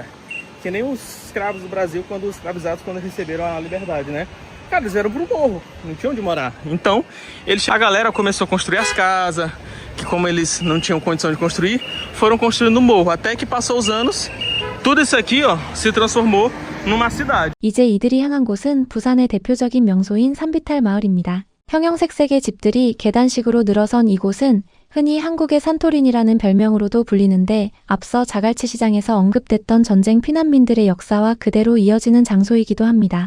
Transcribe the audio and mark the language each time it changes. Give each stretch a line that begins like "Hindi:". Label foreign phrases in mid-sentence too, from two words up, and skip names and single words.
Portuguese: Que nem os escravos do Brasil, quando os escravizados, quando receberam a liberdade, né? Cara, eles vieram pro morro, não tinham onde morar. Então, a galera começou a construir as casas, que como eles não tinham condição de construir, foram construindo no morro. Até que passou os anos, tudo isso aqui, ó, se transformou numa cidade.
Korean: 이제 이들이 향한 곳은 부산의 대표적인 명소인 산비탈 마을입니다. 형형색색의 집들이 계단식으로 늘어선 이곳은 흔히 한국의 산토린이라는 별명으로도 불리는데 앞서 자갈치 시장에서 언급됐던 전쟁 피난민들의 역사와 그대로 이어지는 장소이기도 합니다.